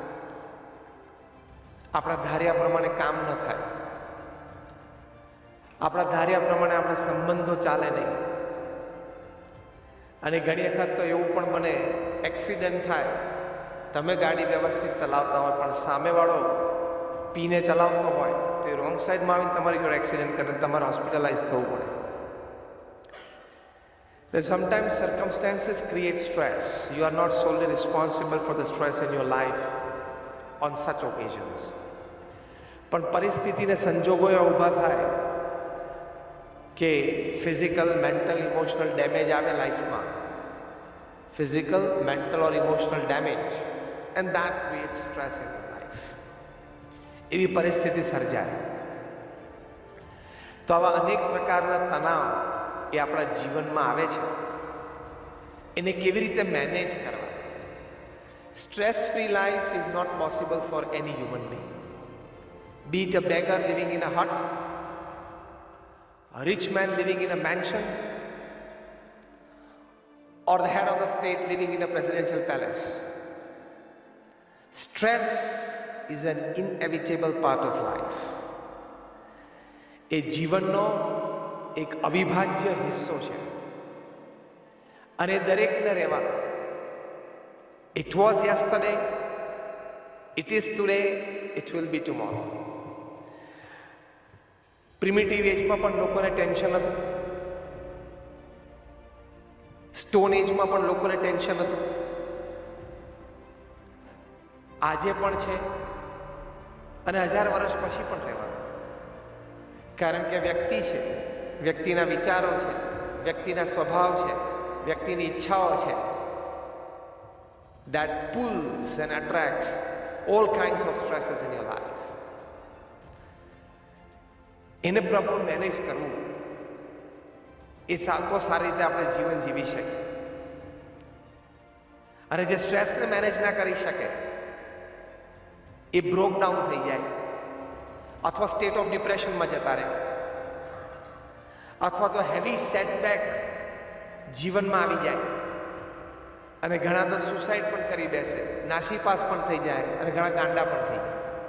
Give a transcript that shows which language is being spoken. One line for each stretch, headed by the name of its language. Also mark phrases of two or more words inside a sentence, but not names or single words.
Gujarati: આપણા ધાર્યા પ્રમાણે કામ ન થાય, આપણા ધાર્યા પ્રમાણે આપણા સંબંધો ચાલે નહીં, અને ઘણી વખત તો એવું પણ બને એક્સિડન્ટ થાય. તમે ગાડી વ્યવસ્થિત ચલાવતા હોય પણ સામેવાળો પીને ચલાવતો હોય તો એ
English: wrong side
Gujarati: આવીને તમારી જોડે એક્સિડન્ટ કરે, તમારે હોસ્પિટલાઇઝ થવું પડે.
English: Sometimes circumstances create stress. You are not solely responsible for the stress in your life on such occasions.
Gujarati: પણ પરિસ્થિતિને સંજોગો એવા ઊભા થાય કે
English: physical, mental, emotional damage
Gujarati: આવે લાઈફમાં.
English: physical, mental or emotional damage, and that creates stress in your life.
Gujarati: એવી પરિસ્થિતિ સર્જાય તો આવા અનેક પ્રકારના તણાવ એ આપણા જીવનમાં આવે છે. એને કેવી રીતે મેનેજ કરવા?
English: stress free life is not possible for any human being. Be it a beggar living in a hut, a rich man living in a mansion, or the head of the state living in a presidential palace. Stress is an inevitable part of life.
Gujarati: એ જીવનનો એક અવિભાજ્ય હિસ્સો છે અને દરેકને રહેવાનો.
English: It was yesterday, it is today, it will be tomorrow. primitive age
Gujarati: પણ લોકોને ટેન્શન હતું,
English: stone age
Gujarati: પણ લોકોને ટેન્શન હતું, આજે પણ છે અને 1000 વર્ષ પછી પણ રહેવાનું. કારણ કે વ્યક્તિ છે, વ્યક્તિના વિચારો છે, વ્યક્તિના સ્વભાવ છે, વ્યક્તિની ઈચ્છાઓ છે,
English: that pulls and attracts all kinds of stresses in your life.
Gujarati: એને
English: proper manage
Gujarati: કરવું એ સારી રીતે આપણે જીવન જીવી શકીએ. અને જે સ્ટ્રેસને મેનેજ ના કરી શકે એ
English: broke down
Gujarati: થઈ જાય, અથવા
English: state of depression
Gujarati: જતા રહે, અથવા તો
English: heavy setback
Gujarati: જીવનમાં આવી જાય અને ઘણા તો સુસાઇડ પણ કરી બેસે, નાસીપાસ પણ થઈ જાય અને ઘણા ગાંડા પણ થઈ જાય.